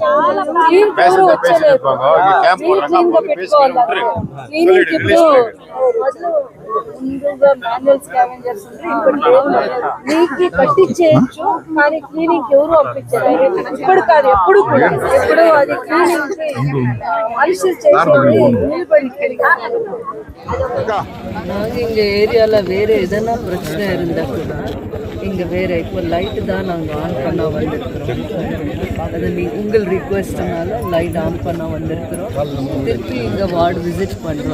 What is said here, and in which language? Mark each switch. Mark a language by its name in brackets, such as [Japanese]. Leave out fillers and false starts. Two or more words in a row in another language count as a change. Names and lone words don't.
[Telugu] నీకు కట్టించేయచ్చు కానీ క్లీనింగ్ ఎవరు పంపించారు. ఇప్పుడు కాదు, ఎప్పుడు కూడా ఎప్పుడు అది క్లీనింగ్ మనుషులు చేసేది నిలబడి. [Tamil] நாங்கள் எங்கள் ஏரியாவில் வேறு எதனா பிரச்சனை இருந்தால் கூட இங்கே வேறு இப்போ லைட்டு தான் நாங்கள் ஆன் பண்ண வந்திருக்கிறோம். அது உங்கள் ரிக்வெஸ்ட்னால [English] light on [Tamil] பண்ண வந்திருக்கிறோம். திருப்பி இங்கே வார்டு விசிட் பண்ணுறோம்.